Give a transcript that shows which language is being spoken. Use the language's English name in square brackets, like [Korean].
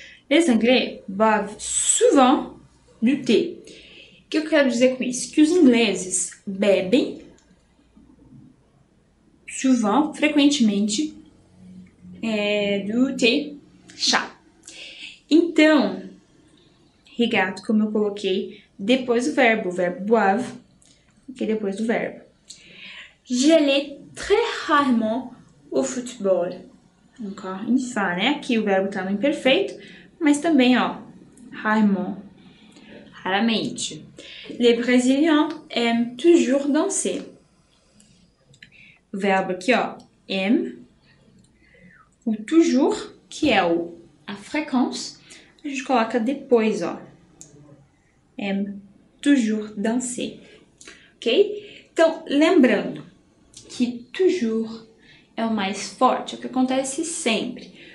[French] Les Anglais boivent souvent du thé. [Portuguese] O que eu quero dizer com isso? Que os ingleses bebem souvent, frequentemente, do thé, chá. Então, regarde, como eu coloquei depois do verbo, o verbo boivent, aqui depois do verbo. [French] J'allais très rarement au football. Encore une fois, [Portuguese] né? Aqui o verbo tá no imperfeito, mas também, ó, rarement, raramente. [French] Les Brésiliens aiment toujours danser. [Portuguese] O verbo aqui, ó, aime. O toujours, que é a frequência, a gente coloca depois, ó. [French] Aime toujours danser. Ok? [Portuguese] Então, lembrando que toujours é o mais forte, é o que acontece sempre.